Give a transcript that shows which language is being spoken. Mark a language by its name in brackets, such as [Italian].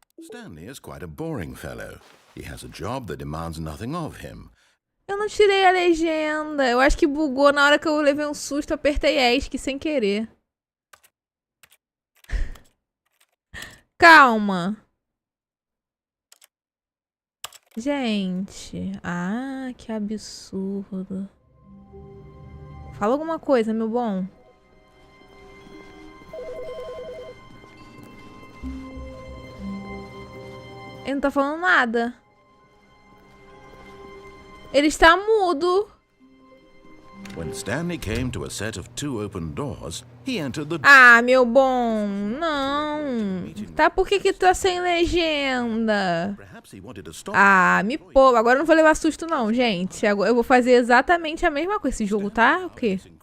[English] Stanley is quite a boring fellow. He has a job that demands nothing of him. [Portuguese] Eu não tirei a legenda. Eu acho que bugou na hora que eu levei um susto. Apertei ESC sem querer. Calma. Gente. Ah, que absurdo. Fala alguma coisa, meu bom. Ele não tá falando nada. Ele está mudo. [English] When Stanley came to a set of 2 open doors, he entered the... [Portuguese] Ah, meu bom. Não. Tá, por que tá sem legenda? [English] Perhaps he wanted to stop. [Portuguese] Ah, me poupa. Agora eu não vou levar susto não, gente. Agora eu vou fazer exatamente a mesma coisa. Esse jogo tá o quê?